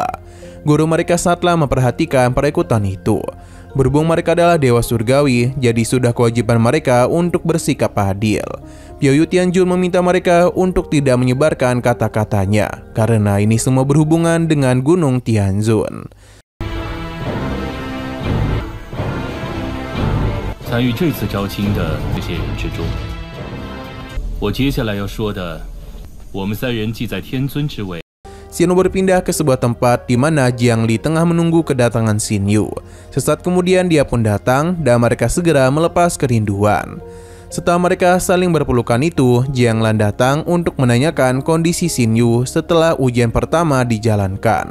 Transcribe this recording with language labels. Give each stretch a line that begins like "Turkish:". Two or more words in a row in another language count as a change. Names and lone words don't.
Indonesian: Guru mereka sangatlah memperhatikan perekrutan itu. Berhubung mereka adalah dewa surgawi, jadi sudah kewajiban mereka untuk bersikap adil. Piao Yu Tianjun meminta mereka untuk tidak menyebarkan kata-katanya karena ini semua berhubungan dengan Gunung Tianzun.
Chinese: 参与这次招亲的这些人之中，我接下来要说的，我们三人既在天尊之位。
Indonesian: Xin Yu berpindah ke sebuah tempat di mana Jiang Li tengah menunggu kedatangan Xin Yu. Sesaat kemudian dia pun datang dan mereka segera melepas kerinduan. Setelah mereka saling berpelukan itu, Jiang Lan datang untuk menanyakan kondisi Xin Yu setelah ujian pertama dijalankan.